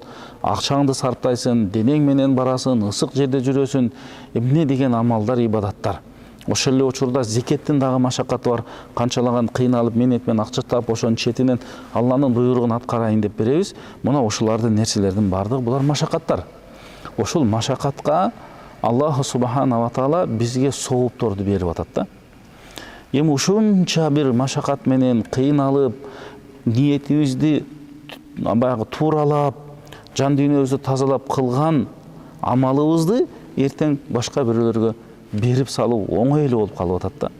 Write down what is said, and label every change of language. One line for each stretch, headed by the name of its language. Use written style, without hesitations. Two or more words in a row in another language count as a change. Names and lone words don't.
Kyrgyz: Акчаңды сарптайсың, денең менен барасың, ысык жерде жүрөсүң. Эмне деген амалдар, ибадаттар. Ошол эле учурда зекеттин дагы машаккаты бар. Канчалаган кыйналып, менет менен акча таап, ошонун четинен Алланын буйругун аткарайын деп беребиз. Мына ошолардын нерселердин бардыгы булар машаккаттар. Ошол машаккатка Аллах
Arabic: سبحانه وتعالى
Kyrgyz: бизге соопторду берип атат да. Эми ушунча бир машаккат менен кыйналып, ниетибизди баягы тууралап, жан дүйнөбүздү тазалап кылган амалыбызды эртең башка бирөөлөргө берип салуу оңой эле болуп калып атат да.